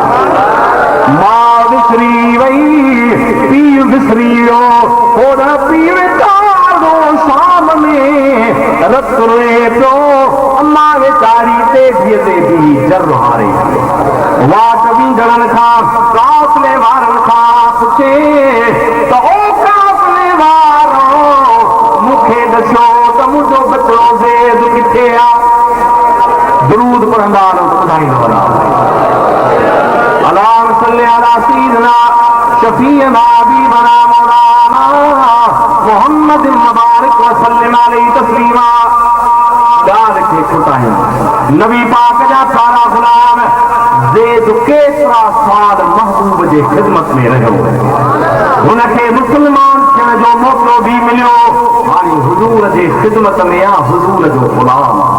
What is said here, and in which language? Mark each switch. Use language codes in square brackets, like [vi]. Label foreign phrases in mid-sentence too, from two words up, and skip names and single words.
[sd] मां विसरी वई, पीउ विसरी वियो, होॾ पीउ ॾाढो शाम में रत रोए पियो, अम्मा वेचारी तेज़ीअ ते बि जर हारे वाट वींदड़नि खां काफ़िले वारनि खां पुछे त ओ काफ़िले वारो मूंखे ॾसो त मुंहिंजो बचड़ो ज़ैद किथे आहे। दुरूद पढ़ंदा ॿुधाईंदो वञा। [ar] اللهم صل على سيدنا شفيعنا حبيبنا مولانا محمد مبارك وسلم عليه تسليما. [sd] ॻाल्हि खे छुटायूं, नबी पाक जा सारा गुलाम ज़ैद केतिरा साल महबूब जे ख़िदमत में रहियो, हुनखे मुस्लमान थियण जो मौक़ो बि मिलियो, हाणे हुज़ूर जे ख़िदमत में आहे, हुज़ूर जो गुलाम।